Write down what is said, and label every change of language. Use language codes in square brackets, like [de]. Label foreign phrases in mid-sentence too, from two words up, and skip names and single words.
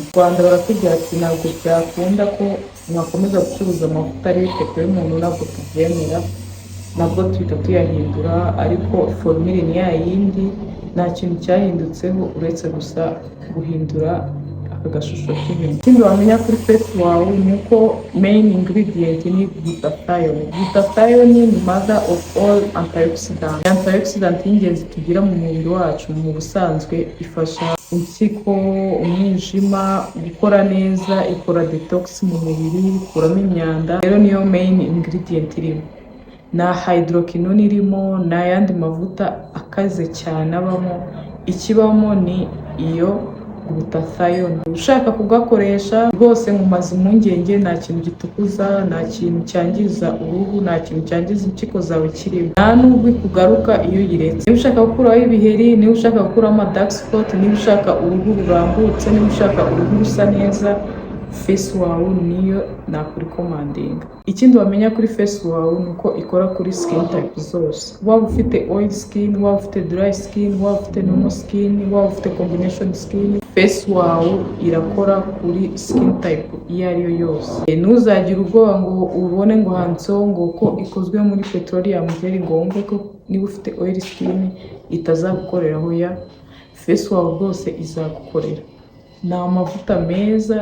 [rw] Rwanda baratubwira ati ntabwo byakunda ko mwakomeza gucuruza amavuta ariho ifoto y'umuntu, ntabwo tubyemera, nabwo twita tuyahindura, ariko formule ni ya yindi, nta kintu cyahindutseho uretse gusa guhindura aka gashusho k'ibintu. Ikindi wamenya kuri Face Wow ni uko [en] main ingredient [rw] ni glutathione. [en] Glutathione ni mother of all antioxidants. [rw] Antioxidant y'ingenzi tugira mu mubiri wacu mu busanzwe, ifasha impyiko, umwijima gukora neza, ikora detox mu mubiri, ikuramo imyanda. Rero niyo [en] main ingredient [rw] irimo. Na hydroquinone irimo, na yandi mavuta akaze cyane abamo. Ikibamo ni iyo glutathione. Ushaka kugakoresha rwose mu mazi impungenge, nta kintu gitukuza, nta kintu cyangiza uruhu, nta kintu cyangiza impyiko zawe kirimo, nta nubwo kugaruka iyo uyiretse. Niba ushaka gukuraho ibiheri, niba ushaka gukuraho [en] dark spot, [rw] niba ushaka uruhu rurambutse, niba ushaka uruhu rusa neza, Face Wow niyo nakurikomandinga. Ikindi wamenya kuri Face Wow ni uko ikora kuri [en] skin type [rw] zose. Waba ufite [en] oil skin, [rw] waba ufite [en] dry skin, [rw] waba ufite [en] normal skin, [rw] waba ufite [en] combination skin, [rw] Face Wow irakora kuri [en] skin type [rw] iyo ari yo yose. Ntuzagire ubwoba ngo ubone ngo handitseho ngo ko ikozwe muri [en] petroleum gel [rw] ngo wumve ko niba ufite [en] oil skin [rw] itazagukoreraho. Ya Face Wow rwose izagukorera. Ni amavuta meza.